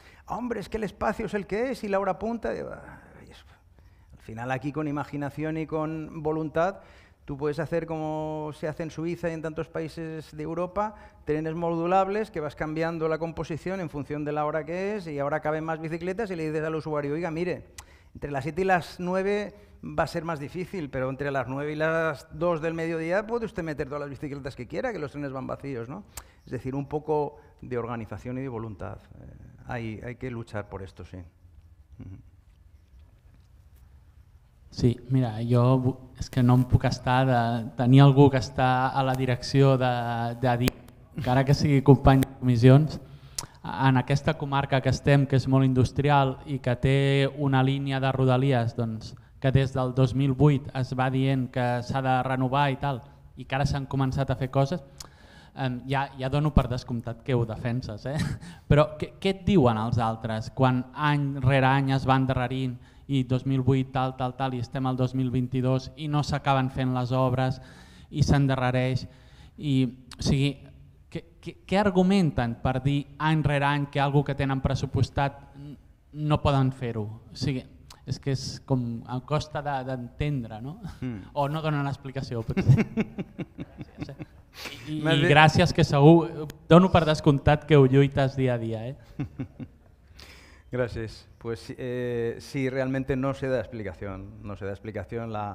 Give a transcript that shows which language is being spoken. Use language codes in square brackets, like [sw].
[es] Hombre, es que el espacio es el que es y la hora punta. Digo, al final aquí con imaginación y con voluntad tú puedes hacer como se hace en Suiza y en tantos países de Europa, trenes modulables que vas cambiando la composición en función de la hora que es y ahora caben más bicicletas y le dices al usuario, oiga, mire, entre las 7 y las 9 va a ser más difícil, pero entre las 9 y las 2 del mediodía puede usted meter todas las bicicletas que quiera, que los trenes van vacíos, ¿no? Es decir, un poco de organización y de voluntad. Hay que luchar por esto, sí. [ca] Sí, mira, jo és que no em puc estar de tenir algú que està a la direcció de dir, encara que sigui company de comissions, en aquesta comarca que estem, que és molt industrial i que té una línia de rodalies doncs, que des del 2008 es va dient que s'ha de renovar i tal, i que ara s'han començat a fer coses, ja dono per descomptat que ho defenses, però què et diuen els altres quan any rere any es va endarrerint i 2008 tal, i estem al 2022 i no s'acaben fent les obres i s'endarrereix? O sigui, què argumenten per dir any rere any que algo que tenen pressupostat no poden fer-ho? O sigui, és que és com a costa d'entendre, no? O no donen explicació, potser. I gràcies, que segur, dono per descomptat que ho lluites dia a dia. [es] Gracias. Pues sí, realmente no se da explicación. No se da explicación.